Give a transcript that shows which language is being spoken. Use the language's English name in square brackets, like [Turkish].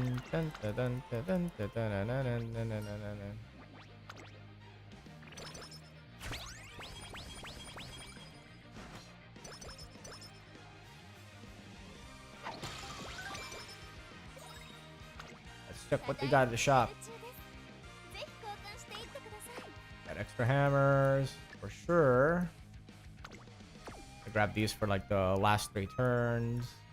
[English] Dun, dun, dun, dun, dun, dun, dun, dun, dun, dun, dun, dun, dun. Let's check what they got at the shop. [Japanese] ぜひ交換していってください。 [English] Got extra hammers for sure. I grab these for like the last 3 turns.